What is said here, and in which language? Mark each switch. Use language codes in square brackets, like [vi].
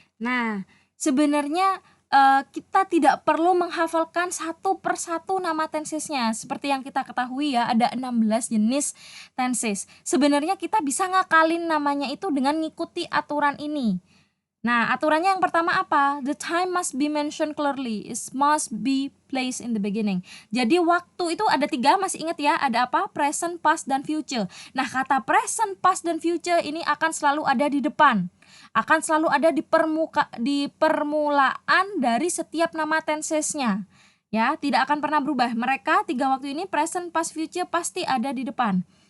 [id] Nah, sebenarnya kita tidak perlu menghafalkan satu persatu nama tensesnya. Seperti yang kita ketahui ya, ada 16 jenis tenses. Sebenarnya kita bisa ngakalin namanya itu dengan ngikuti aturan ini. Nah, aturannya yang pertama apa? [en] The time must be mentioned clearly. It must be placed in the beginning. [id] Jadi waktu itu ada 3, masih ingat ya? Ada apa? Present, past, dan future. Nah, kata present, past, dan future ini akan selalu ada di depan. Akan selalu ada di permulaan dari setiap nama tensesnya. Ya, tidak akan pernah berubah. Mereka 3 waktu ini present, past, future pasti ada di depan.